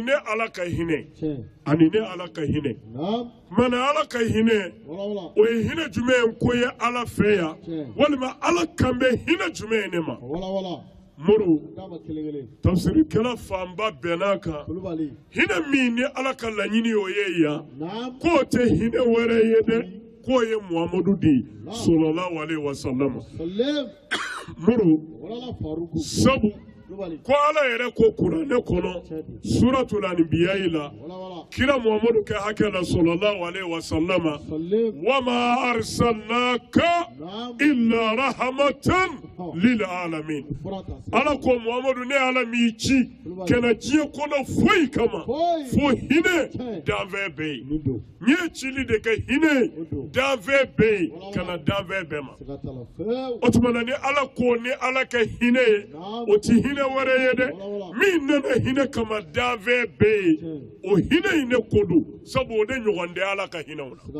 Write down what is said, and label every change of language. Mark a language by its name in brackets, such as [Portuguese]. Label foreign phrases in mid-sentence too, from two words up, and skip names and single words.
[Bambara] ne ala ka hinɛ ani ne ala ka hinɛ mana ala ka hinɛ o ye hinɛ jumɛn ye ko ye ala fɛ yan walima ala kan bɛ hinɛ jumɛn ye ne ma muru tafsirikɛla fanba bɛnna kan hinɛ min ni ala ka laɲini o ye yan k'o tɛ hinɛ wɛrɛ ye dɛ k'o ye muhamadu de [Arabic] صلى الله عليه وسلم [Bambara] muru sabu ko ala yɛrɛ ko kuranɛ kɔnɔ suratul anbiya la kira muhamadu kɛ hakɛ la [Arabic] صلى الله عليه وسلم وما أرسلناك إلا رحمة للعالمين [Bambara] ala ko muhamadu ne ala mi ci kana jiye kɔnɔ foyi kama fo hinɛ danfɛn bɛɛ ye n ye cili de kɛ hinɛ danfɛn bɛɛ ye kana danfɛn bɛɛ ma o tuma na ni ala ko ni ala kɛ hinɛ ye o ti hinɛ wɛrɛ ye dɛ min nana hinɛ kama danfɛn bɛɛ ye o hinɛ in ne ko don sabu o de ɲɔgɔn tɛ ala ka hinɛw